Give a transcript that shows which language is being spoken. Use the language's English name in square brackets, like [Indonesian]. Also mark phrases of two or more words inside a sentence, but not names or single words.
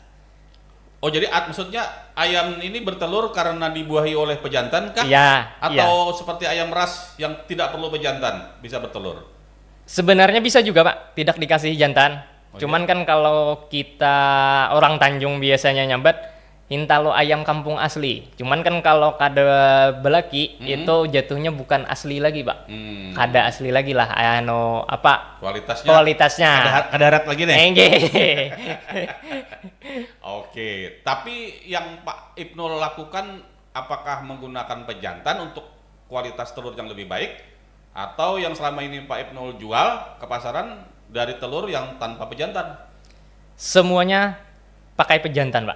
[Indonesian] Oh, jadi maksudnya ayam ini bertelur karena dibuahi oleh pejantan kah? Iya. Atau seperti ayam ras yang tidak perlu pejantan bisa bertelur? Sebenarnya bisa juga, Pak, tidak dikasih jantan. [Banjar] Cuman kan kalau kita orang Tanjung biasanya nyambat hintalo ayam kampung asli. Cuman kan kalau kada belaki itu jatuhnya bukan asli lagi, Pak. Kada asli lagi lah, kualitasnya. Kadarat lagi nih. Nggih. [Indonesian] Oke, tapi yang Pak Ibnul lakukan apakah menggunakan pejantan untuk kualitas telur yang lebih baik, atau yang selama ini Pak Ibnul jual ke pasaran dari telur yang tanpa pejantan? Semuanya pakai pejantan, Pak.